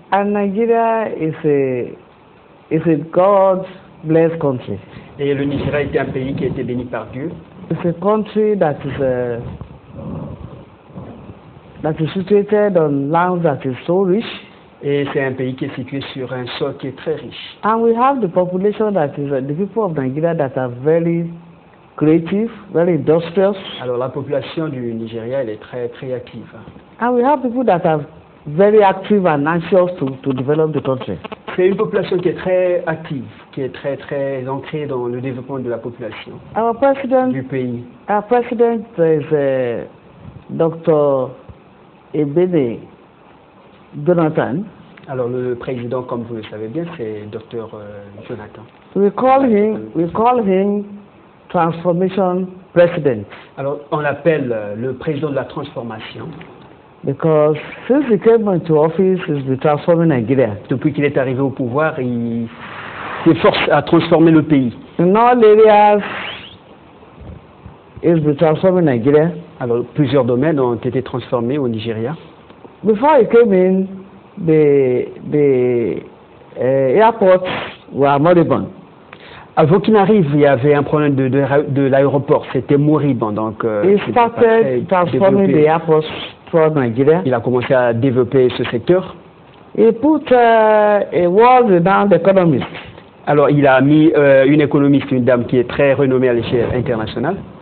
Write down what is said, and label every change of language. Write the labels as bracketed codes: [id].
[en] And Nigeria is a God-blessed country. [fr] Et le Nigeria est un pays qui a été béni par Dieu. [en] It's a country that is situated on land that is so rich. [fr] Et c'est un pays qui est situé sur un sol qui est très riche. [en] And we have the population that is the people of Nigeria that are very creative, very industrious. [fr] Alors la population du Nigeria elle est très active. [en] And we have people that are very active and anxious to develop the country. [fr] c'est une population qui est très active, qui est très ancrée dans le développement de la population du pays. [en] Our president is Dr. Ebene Jonathan. [fr] Alors le président, comme vous le savez bien, c'est Dr. Jonathan. [en] We call him Transformation President. [fr] Alors on l'appelle le président de la transformation. [en] Because since he came into office, he's been transforming Nigeria. [fr] Depuis qu'il est arrivé au pouvoir, il s'efforce à transformer le pays. [en] In all areas, he's been transforming Nigeria. [fr] Alors plusieurs domaines ont été transformés au Nigeria. [en] Before he came in, the airports were moribund. [fr] Avant qu'il n'arrive, il y avait un problème de l'aéroport, c'était moribond. Donc, [en] he started transforming the airports throughout Nigeria. [fr] Il a commencé à développer ce secteur. [en] He put a world-renowned economist. [fr] Alors, il a mis une économiste, une dame qui est très renommée à l'échelle internationale.